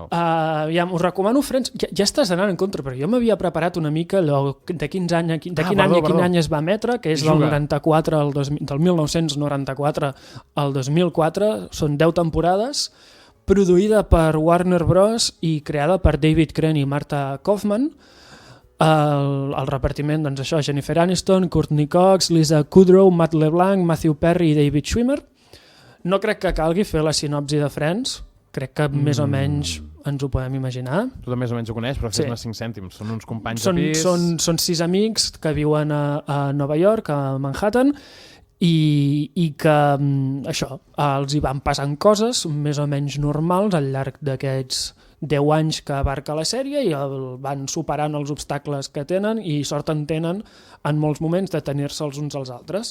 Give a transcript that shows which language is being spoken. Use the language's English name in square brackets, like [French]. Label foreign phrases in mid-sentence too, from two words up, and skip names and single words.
[Catalan] Aviam, us recomano Friends. Ja estàs anant en contra, perquè jo m'havia preparat una mica de quin any a quin any es va emetre, que és del 94 del 1994 al 2004. Són 10 temporades, produïda per Warner Bros. I creada per David Crane i Marta Kaufman. El repartiment, doncs això, Jennifer Aniston, Courtney Cox, Lisa Kudrow, Matt LeBlanc, Matthew Perry i David Schwimmer. No crec que calgui fer la sinopsi de Friends, crec que més o menys ens ho podem imaginar. Tu més o menys ho coneix, però fes-ne 5 cèntims. Són uns companys de pis... Són 6 amics que viuen a Nova York, a Manhattan, i que això, els hi van passant coses més o menys normals al llarg d'aquests 10 anys que abarca la sèrie i van superant els obstacles que tenen i sort en tenen en molts moments de tenir-se els uns als altres.